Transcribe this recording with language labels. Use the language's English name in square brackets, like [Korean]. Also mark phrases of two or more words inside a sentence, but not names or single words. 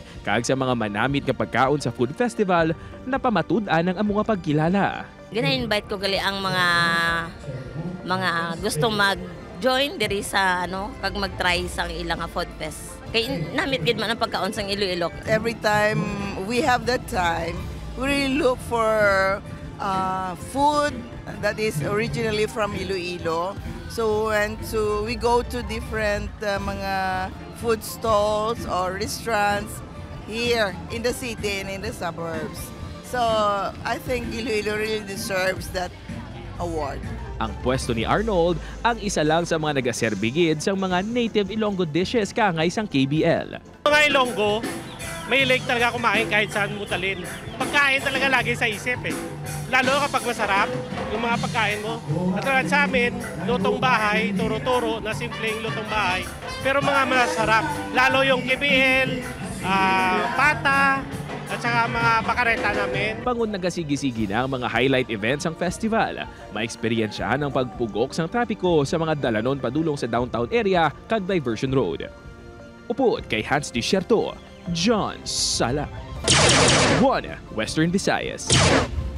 [Hiligaynon] Kag sa mga manamit nga pagkaon sa food festival, napamatud-an ang among pagkilala. Gina-invite ko gali ang mga gustong mag-join diri sa kag mag-try sang ilang food fest. Kay namit gid man ang pagkaon sang Iloilo. [English] Every time we have that time, we really look for food that is originally from Iloilo. So we go to different mga food stalls or restaurants here in the city and in the suburbs. So I think Iloilo really deserves that award. [Hiligaynon] Ang pwesto ni Arnold ang isa lang sa mga nagaserbigid sa mga native Ilonggo dishes kaangay sang KBL. [Filipino] Mga Ilonggo, may talaga kumain kahit saan mo talin. Pagkain talaga lagi sa isip Lalo kapag masarap yung mga pagkain mo. At sa amin, lutong bahay, turo-turo na simpleng lutong bahay. Pero mga masarap. Lalo yung KBL, pata, at saka mga bakareta namin. [Hiligaynon] Pangun nagasigi-sigi na ang mga [English] highlight events [Hiligaynon] ng festival. Ma-experiensyahan ang pagpugok sang trapiko sa mga dalanon padulong sa [English] downtown area [Hiligaynon] kag Diversion Road. Upod kay Hans Desierto, John Sala. 1 Western Visayas.